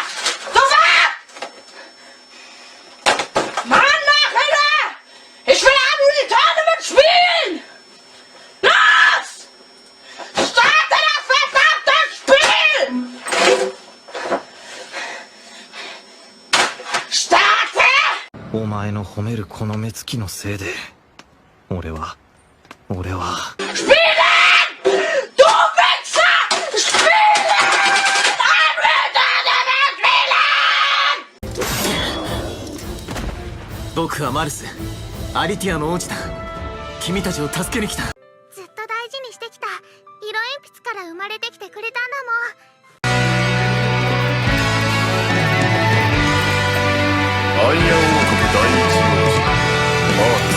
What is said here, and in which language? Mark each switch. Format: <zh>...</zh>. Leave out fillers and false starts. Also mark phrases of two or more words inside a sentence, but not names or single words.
<de>Sofort! Mann, Nachhinein! Ich will an die Tournament spielen! Los! Starte das verdammte Spiel! Starte!</de> <ja>お前の褒めるこの目つきのせいで俺は</ja> <de>Spielen! Du Wichser! Spielen! Spielen!</de> <ja>僕はマルスアリティアの王子だ君たちを助けに来たずっと大事にしてきた色鉛筆から生まれてきてくれたんだもん。アイアン王国第一王子マース。</ja>